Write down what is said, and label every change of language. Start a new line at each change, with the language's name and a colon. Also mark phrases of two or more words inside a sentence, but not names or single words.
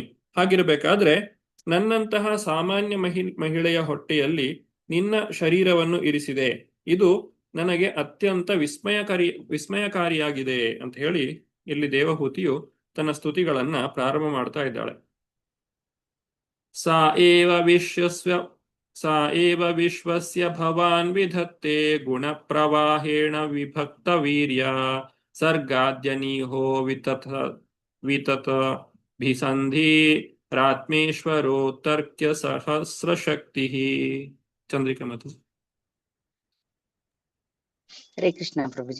Kannada: ಹಾಗಿರಬೇಕಾದ್ರೆ ನನ್ನಂತಹ ಸಾಮಾನ್ಯ ಮಹಿಳೆಯ ಹೊಟ್ಟೆಯಲ್ಲಿ ನಿನ್ನ ಶರೀರವನ್ನು ಇರಿಸಿದೆ, ಇದು ನನಗೆ ಅತ್ಯಂತ ವಿಸ್ಮಯಕಾರಿಯಾಗಿದೆ ಅಂತ ಹೇಳಿ ಇಲ್ಲಿ ದೇವಹೂತಿಯು ತನ್ನ ಸ್ತುತಿಗಳನ್ನ ಪ್ರಾರಂಭ ಮಾಡ್ತಾ ಇದ್ದಾಳೆ.
Sanskrit: ಸಾ ಏವ ವಿಶ್ವಸ್ಯ ಭವಾನ್ ವಿಧತ್ತೆ ಗುಣ ಪ್ರವಾಹೇಣ ವಿಭಕ್ತ ವೀರ್ಯ ಸರ್ಗಾದ್ಯನೀಹೋ ವಿತತ ಭಿಸಂಧಿ ರಾತ್ಮೇಶ್ವರೋ ತರ್ಕ್ಯ ಸಹಸ್ರಶಕ್ತಿ.
Kannada: ಚಂದ್ರಿಕಾ ಮಾತು.
Sanskrit: ಹರೇ ಕೃಷ್ಣ ಪ್ರಭುಜಿ.